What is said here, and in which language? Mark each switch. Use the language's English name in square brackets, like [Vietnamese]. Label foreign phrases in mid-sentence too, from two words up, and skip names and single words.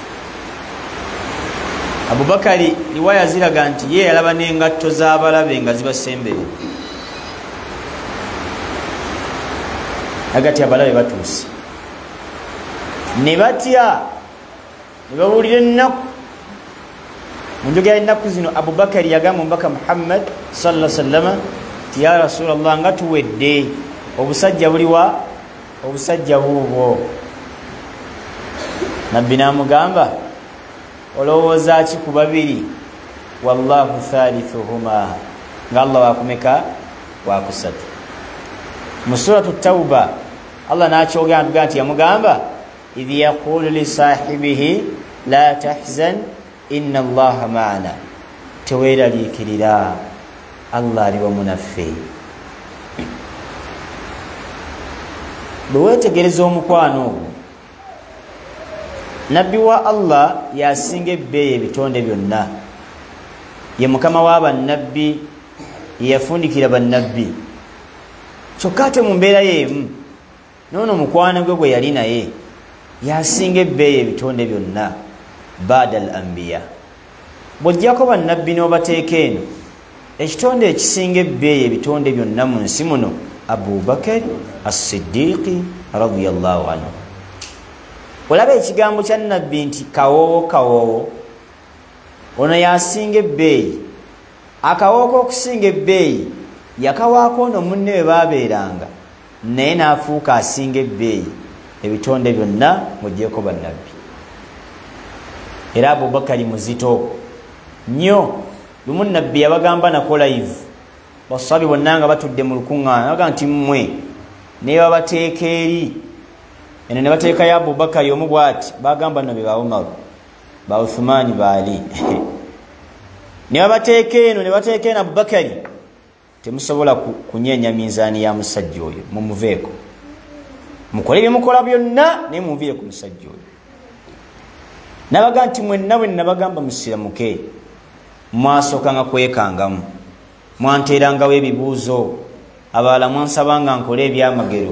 [Ganda] Abubakari riwaya ziraga nti ye yalaba n'engatto z'abalabe nga zibasembere agati abalabe batuuse ne batya ne bawulira ennaku mu njogera ennaku zino. Abubakari yagamba omubaka Muhammad [Arabic] صلى الله عليه وسلم [Ganda] ti [Arabic] يا رسول الله [Ganda] nga tuwedde obusajja buliwa obusajja buubwo. Nabbi n'amugamba olowooza ki ku babiri [Arabic] والله ثالثهما [Ganda] nga Allah wakumeka wakusatu. Mu suratu Tawba Allah n'akyogera nti yamugamba [Arabic] إذ يقول لصاحبه لا تحزن إن الله معنا, [Ganda] teweeraliikirira Allah ali wamu naffe. Bwe weetegereza omukwano ogwo Nabbi wa Allah yasinga ebbeeyi ebitonde byonna, ye mukama w'abannabbi, yeyafundikira bannabbi. Kyokka ate mu mbeera y'emu noono mukwano gwe gwe yali naye yasinga ebbeeyi ebitonde byonna [Arabic] بعد الأنبياء. [Ganda] Bw'oggyako bannabbi n'obateeka eno, ekitonde ekisinga ebbeeyi ebitonde byonna mu nsi muno Abubakar as-Siddiqi [Arabic] رضي الله عنه. [Ganda] Olaba ekigambo kya Nabbi nti kawoowo kawoowo, ono yasinga ebbeeyi. Akawoowo okusinga ebbeeyi yakawaako ono munne we baabeeranga, naye n'afuuka asinga ebbeeyi ebitonde byonna ng'oggyeko bannabbi. Era Abubakari muzito nnyo. Lumu Nabbi yabagamba nako live, baswabi bonna nga batudde mu lukuŋŋaana, nabaga nti mmwe naye babateeka eri eno ne bateeka ya Abubakari omu bw'ati, bagamba no be ba Umar, ba Uthmani, ba Ali ne babateeka eno ne bateeka eno Abubakari, temusobola kunyeenya minzaani ya musajja oyo, mumuveeko mukole bye mukola byonna naye munviire ku musajja oyo. Nabaga nti mwenna bwe nabagamba musiramuke, mwasookanga kwekangamu, mwanteerangawo ebibuuzo, abalala mwansabanga nkole ebyamagero.